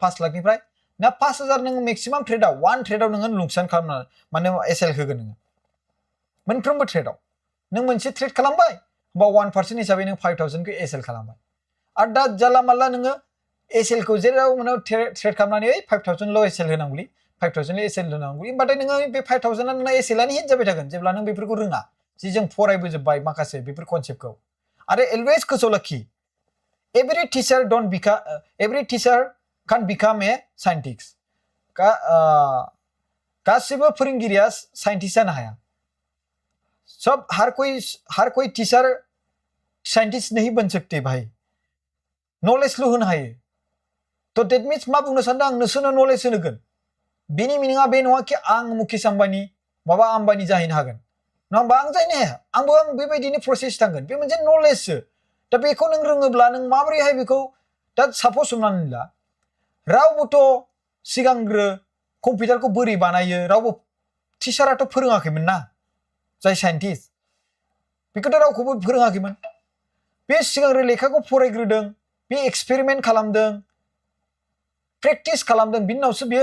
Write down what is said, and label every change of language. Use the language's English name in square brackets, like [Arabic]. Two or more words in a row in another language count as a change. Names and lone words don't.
[Bodo] 5 लाखनिफ्राय ना 5000 नों मेक्सिमाम ट्रेडआव 1 ट्रेडआव नोङो नुकसान खालामना माने एसएल होगोन नोङो मोनफ्रोमबो ट्रेडआव नों मोनसे ट्रेड खालामबाय होमबा 1% हिसाबै नों 5000 खौ एसएल खालामबाय आरो दा जाला माला नोङो एसएल खौ जेराव मोनो ट्रेड खालामनानै 5000 ल' एसएल होनांगौलै 5000 ल' एसएल होनांगौ होमबाथाय नोङो बे 5000 आ नोंना एसएलआनो हिट जाबाय थागोन जेब्ला नों बेफोरखौ रोङा जि जों फरायबोजोबबाय माखासे बेफोर कनसेप्टखौ आरो अलवेज गोसोआव लाखि [English] every teacher can become a scientist [Bodo] गासिबो फोरोंगिरिया साइंटिस्ट जानो हाया [Hindi] सब हर कोई टीचर साइंटिस्ट नहीं बन सकते भाई [Bodo] नॉलेज ल' होनो हायो तो [English] that means [Bodo] मा बुंनो सानदों आं नोंसोरनो नॉलेज होगोन बेनि मिनिङा बे नङा कि आं मुकेश आम्बानी माबा आम्बानी जाहैनो हागोन नङा होमबा आं जाहैनो हाया आं बेबायदिनो प्रसेस थांगोन बे मोनसे नॉलेजसो दा बेखौ नों रोङोब्ला नों माबोरैहाय बेखौ दा साप'ज हमनानै ला रावबोथ' सिगांग्रो कम्पिउटारखौ बोरै बानायो रावबो टिचाराथ' फोरोङाखैमोन ना जाय साइन्टिस्ट बेखौथ' रावखौबो फोरोङाखैमोन बे सिगांग्रो लेखाखौ फरायग्रोदों बे एक्सपेरिमेन्ट खालामदों प्रेक्टिस खालामदों बिनि उनावसो बेयो